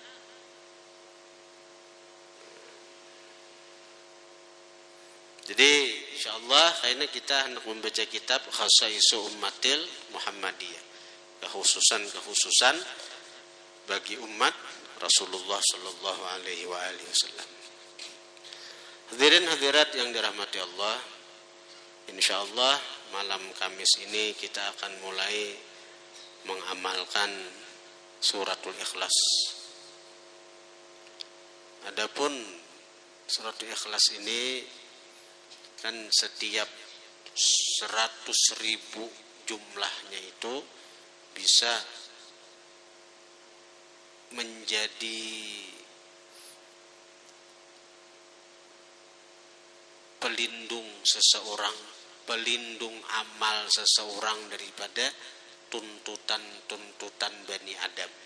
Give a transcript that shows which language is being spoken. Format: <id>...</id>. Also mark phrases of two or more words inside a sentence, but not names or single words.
<id>Jadi insyaallah kayaknya kita hendak membaca kitab Khasaisu Ummatil Muhammadiyah, kekhususan bagi umat Rasulullah</id> <ar>صلى الله عليه وسلم.</ar> <id>Hadirin hadirat yang dirahmati Allah, insyaallah malam Kamis ini kita akan mulai mengamalkan suratul Ikhlas. Adapun suratul Ikhlas ini kan setiap 100.000 jumlahnya itu bisa menjadi pelindung seseorang, pelindung amal seseorang daripada tuntutan Bani Adam.</id>